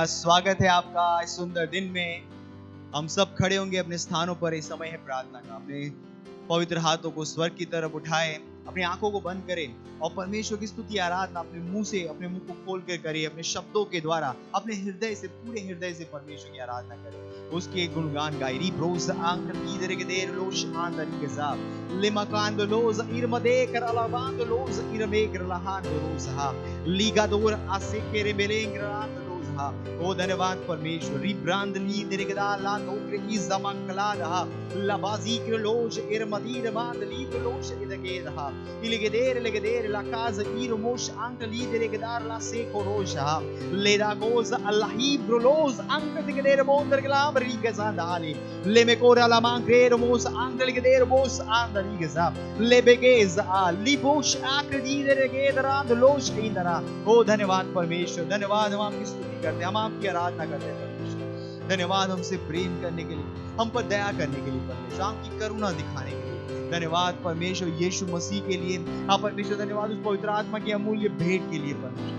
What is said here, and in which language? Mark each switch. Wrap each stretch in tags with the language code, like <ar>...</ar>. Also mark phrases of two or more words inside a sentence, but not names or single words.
<hi>स्वागत है आपका इस सुंदर दिन में। हम सब खड़े होंगे अपने स्थानों पर। इस समय है प्रार्थना का। अपने पवित्र हाथों को स्वर्ग की तरफ उठाएं, अपनी आंखों को बंद करें और परमेश्वर की स्तुति आराधना अपने मुंह से, अपने मुंह को खोल कर करें। अपने शब्दों के द्वारा अपने हृदय से, पूरे हृदय से परमेश्वर की आराधना करें, उसके गुणगान गाएं। रिब्रोस आंक लीदर के देर लोश आंदरी के जाब लेमकांद लोज इरमदे कर अलाबांद लोज इरमे कर लहान लोज हा लीगादोर आसे के रे बेलेंग्रांद लोज हा। ओ धन्यवाद परमेश्वर। रिब्रांद ली देरगदा ला नोकर की जमकला रहा लबाजी के लोज इरमदीर बांद ली के लोज इदके रहा इलगे देर लाकाज इरमोश आंक ली देरगदार ला से कोरोश हा लेदा गोज अल्लाही ब्रोलोज आंक दिके देर बोंदर गलाम रीगजा दाले लेमेकोरा ला मांग्रेर मोस आंक लिगे देर मोस आंदरी गजा लेबेगेज आ लिबोश आकृदी देरगे दरांद लोश इंदरा। ओ धन्यवाद परमेश्वर, धन्यवाद। हम आपकी स्तुति करते हैं, हम आपकी आराधना करते हैं परमेश्वर। धन्यवाद हमसे प्रेम करने के लिए, हम पर दया करने के लिए परमेश्वर, आपकी करुणा दिखाने के लिए। धन्यवाद परमेश्वर यीशु मसीह के लिए। हाँ परमेश्वर, धन्यवाद उस पवित्र आत्मा की अमूल्य भेंट के लिए परमेश्वर।</hi>